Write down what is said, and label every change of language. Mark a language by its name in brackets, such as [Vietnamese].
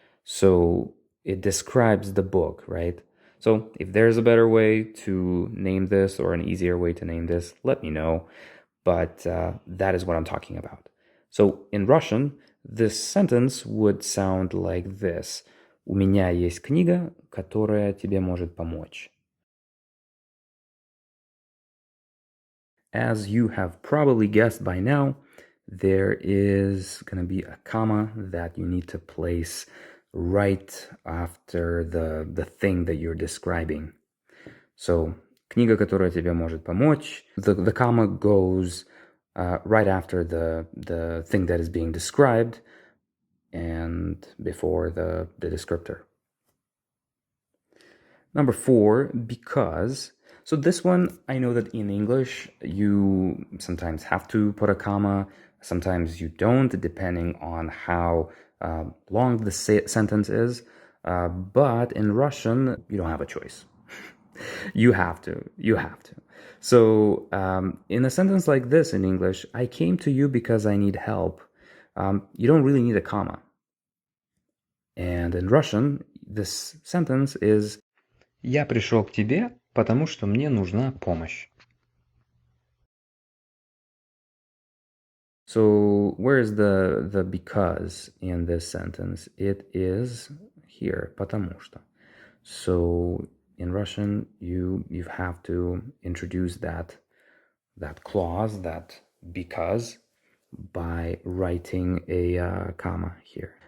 [English] So it describes the book, right? So if there's a better way to name this or an easier way to name this, let me know. But that is what I'm talking about. So in Russian, this sentence would sound like this. [Russian] У меня есть книга, которая тебе может помочь. [English] As you have probably guessed by now, there is going to be a comma that you need to place right after the thing that you're describing. [Russian] So, книга, которая тебе может помочь. [English] The comma goes right after the thing that is being described and before the descriptor. Number 4, because. So this one, I know that in English, you sometimes have to put a comma, sometimes you don't, depending on how long the sentence is. But in Russian, you don't have a choice. You have to. So in a sentence like this in English, I came to you because I need help. You don't really need a comma. And in Russian, this sentence is [Russian] Я пришел к тебе, потому что мне нужна помощь. [English] So where is the because in this sentence? It is here, [Russian] потому что. [English] So in Russian, you have to introduce that clause, that because, by writing a comma here.